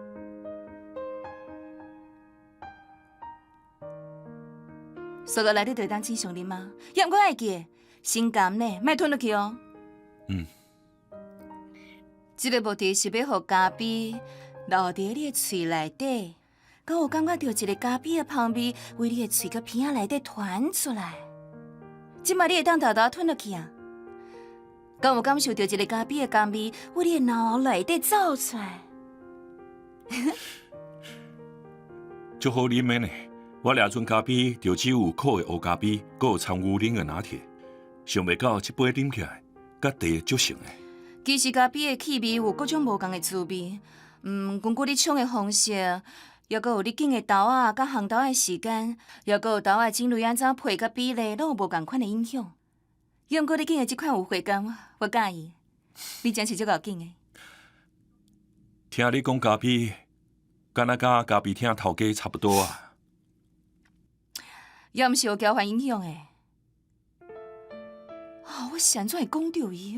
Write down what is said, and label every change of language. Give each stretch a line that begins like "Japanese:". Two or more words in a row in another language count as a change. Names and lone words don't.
Min Nan Chinese: 所落来你就当正常啉啊，也毋过爱记，先甘呢，莫吞落去哦。这个目的是要互咖啡留伫你的喙内底。敢有感觉到一个咖啡的香味，为你的喙甲鼻仔内底传出来？即马你会当豆豆吞落去啊？敢有感受到一个咖啡的甘味，为你的脑内底走出来？足好啉的呢！我掠阵咖啡就只有苦的乌咖啡，搁有掺牛奶的拿铁，想袂到这杯啉起来，甲第足像的。其实咖啡的气味有各种无同的滋味，根据你冲的方式。又搁有你拣的豆仔，甲烘豆的时间，又搁有豆仔种类安怎配甲比例，拢有无共款的影响。毋过你拣的这款有回甘，我介意。你真是足够拣的。听你讲咖啡，敢若甲咖啡厅头家差不多啊。也毋是有交换影响的。我是安怎会讲到伊？